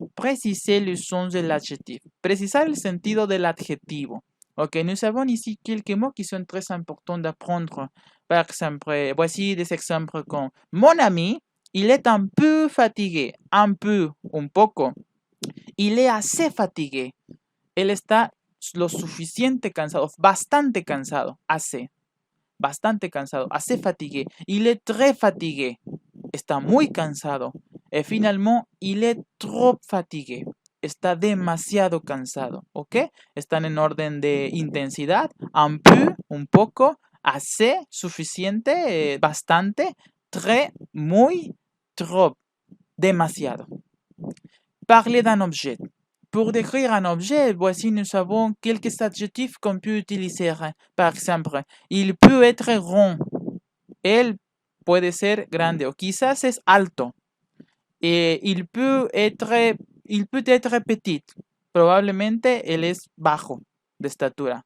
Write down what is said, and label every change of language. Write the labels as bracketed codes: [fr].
[fr] Préciser le sens de l'adjectif. [es] Precisar el sentido del adjetivo. [fr] Ok, nous avons ici quelques mots qui sont très importants d'apprendre. Par exemple, voici des exemples comme mon ami, il est un peu fatigué. Un peu, [es] un poco. [fr] Il est assez fatigué. [es] Él está lo suficiente cansado, bastante cansado, [fr] assez. [es] Bastante cansado, [fr] assez fatigué. Il est très fatigué. [es] Está muy cansado. Y finalmente, [fr] il est trop fatigué. [es] Está demasiado cansado. ¿Ok? Están en orden de intensidad. [fr] Un peu, [es] un poco. [fr] Assez, [es] suficiente, bastante. [fr] Très, muy, trop. demasiado. Parler d'un objet. Pour décrire un objet, voici nous avons quelques adjectifs qu'on peut utiliser. Par exemple, il peut être rond. [es] Él puede ser grande o quizás es alto. [fr] Il peut être petit. [es] Probablemente él es bajo de estatura.